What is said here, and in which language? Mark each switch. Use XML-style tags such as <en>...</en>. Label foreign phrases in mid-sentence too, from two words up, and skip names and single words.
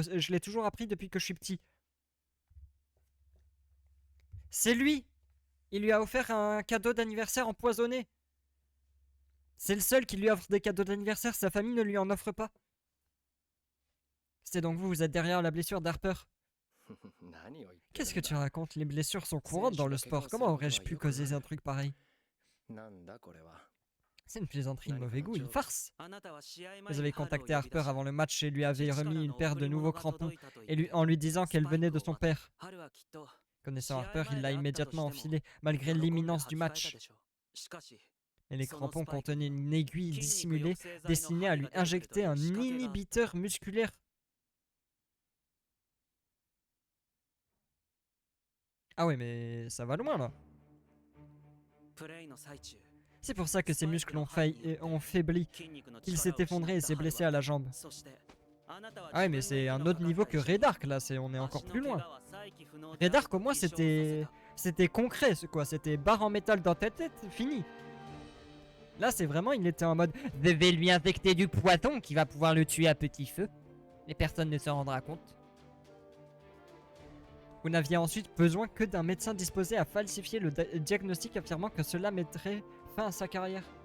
<fr>Je l'ai toujours appris depuis que je suis petit. C'est lui. Il lui a offert un cadeau d'anniversaire empoisonné. C'est le seul qui lui offre des cadeaux d'anniversaire, sa famille ne lui en offre pas. C'est donc vous, vous êtes derrière la blessure d'Harper.</fr> <ja>何を言ってるんだ</ja> <fr>Qu'est-ce que tu racontes? Les blessures sont courantes dans le sport. Comment aurais-je pu causer un truc pareil?</fr> <ja>なんだこれは。</ja> <fr>C'est une plaisanterie de mauvais goût, une farce.</fr> <ja>あなたは試合前</ja> <fr>Vous</fr> <ja>に</ja> <fr>avez</fr> <ja>ハルを</ja> <fr>contacté</fr> <ja>呼び出</ja> <fr>Harper</fr> <ja>し</ja> <fr>avant le match et lui avez</fr> <ja>父から</ja> <fr>remis une</fr> <ja>の</ja> <fr>paire</fr> <ja>贈</ja> <fr>de</fr> <ja>り</ja> <fr>nouveaux</fr> <ja>物が</ja> <fr>crampons</fr> <ja>届いたと言って</ja> <fr>en lui disant qu'elle venait de son père.</fr> <ja>ハルはきっと</ja> <fr>Connaissant Harper, il l'a immédiatement enfilé, malgré</fr> <ja>喜んで</ja> <fr>l'imminence du</fr> <ja>履き替えた</ja> <fr>match.</fr> <ja>でしょうしかし</ja> <fr>Et les crampons contenaient une aiguille</fr> <ja>筋肉</ja> <fr>dissimulée</fr> <ja>抑制剤の</ja> <fr>destinée à</fr> <ja>針</ja> <fr>lui</fr> <ja>が出てくると</ja> <fr>injecter</fr> <ja>いう</ja> <fr>un</fr> <ja>仕掛けが</ja> <fr>inhibiteur musculaire. Ah ouais, mais ça va loin là.</fr> <ja>プレイの最中</ja> <fr>C'est pour ça que ses muscles ont faibli,</fr> <ja>筋肉の</ja> <fr>qu'il</fr> <ja>力</ja> <fr>s'est</fr> <ja>を</ja> <fr>effondré et</fr> <ja>失</ja> <fr>s'est</fr> <ja>った</ja> <fr>blessé</fr> <ja>ハ</ja> <fr>à</fr> <ja>ル</ja> <fr>la</fr> <ja>は</ja> <fr>jambe.</fr> <ja>そしてあなたは</ja> <fr>Ah ouais, mais c'est un autre niveau que Ray Dark là, on est encore plus loin. Ray Dark au moins c'était concret, quoi, c'était barre en métal dans ta tête, fini. Là c'est vraiment, il était en mode je vais lui infecter du poison qui va pouvoir le tuer à petit feu. Et personne ne se rendra compte. Vous n'aviez ensuite besoin que d'un médecin disposé à falsifier le diagnostic affirmant que cela mettrait fin à sa carrière.</fr>